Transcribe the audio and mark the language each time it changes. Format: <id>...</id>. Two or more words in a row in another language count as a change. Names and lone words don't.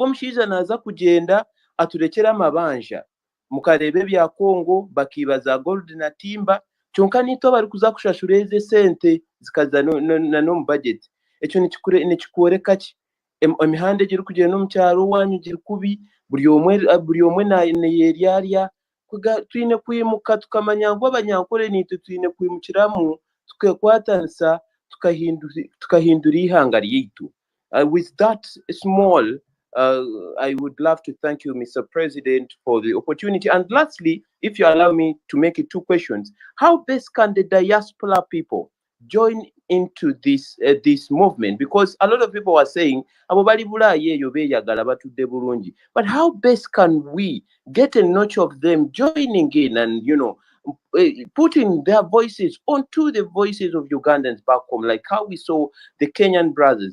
<nyn>mushiija naza kugenda aturekera amabanja mukarebe bya Kongo bakibaza gold na timba kyonka nito bari kuza kushashura eze sente zikaza no mu budget ekyo nikikoreka ki emihanda giri kugenda no mu cyaro wanyu giri kubi buri omwe na yeryarya twine kwimuka tukamanya ngo abanyankore nito twine kwimukiramu tukakwatansa tukahindura ihanga ryitu.</nyn> <en>With that small, I would love to thank you, Mr. President, for the opportunity. And lastly, if you allow me to make it 2 questions, how best can the diaspora people join into this movement? Because a lot of people are saying, but how best can we get a notch of them joining in and, you know, putting their voices onto the voices of Ugandans back home, like how we saw the Kenyan brothers.</en>